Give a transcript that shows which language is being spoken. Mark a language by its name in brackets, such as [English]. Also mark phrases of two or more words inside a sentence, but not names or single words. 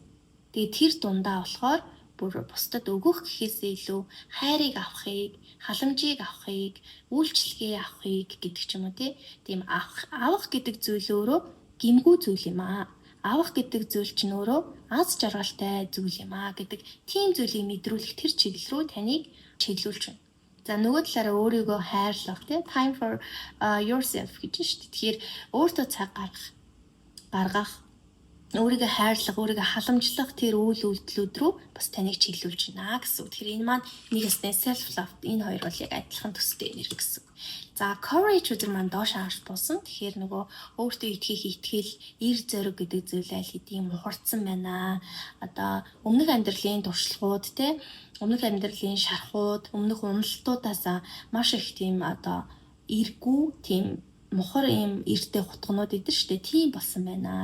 [Mongolian] Тэгээ тэр дундаа болохоор бүр бусдад өгөх гэхээсээ илүү хайрыг авахыг, халамжийг авахыг, үйлчлэгээ авахыг гэдэг ч юм уу тийм авах гэдэг зүйл өөрөө гэмгүй зүйл юм аа. Авах гэдэг зүйл чинь өөрөө аз жаргалтай зүйл юм аа гэдэг тийм зүйлийг мэдрүүлэх тэр чиглэл рүү таныг чиглүүлж байна. За нөгөө талаараа өөрийгөө хайрлах [English] time for yourself [Mongolian] гэж шүү дээ. Тэгэхээр өөртөө цаг гаргах, өөрийгөө хайрлах, өөрийгөө халамжлах тэр үйл үйлдэлүүд рүү бас таныг чиглүүлж байна гэсэн. Тэгэхээр энэ маань нэг хэсэг [English] self love [Mongolian] энэ хоёр бол яг адилхан төстэй энерги гэсэн. За courage үзэр маань доош харж буусан. Тэгэхээр нөгөө өөртөө итгэх итгэл, эр зориг гэдэг зүйл аль хэдийн мухардсан байна. Одоо өмнөх амьдралын туршлагууд өмнөх амьдралын шархууд, өмнөх уналтуудаас маш их тийм одоо эргүү тийм мухар юм эрттэй хутгнууд идэв штэ тийм болсон байна.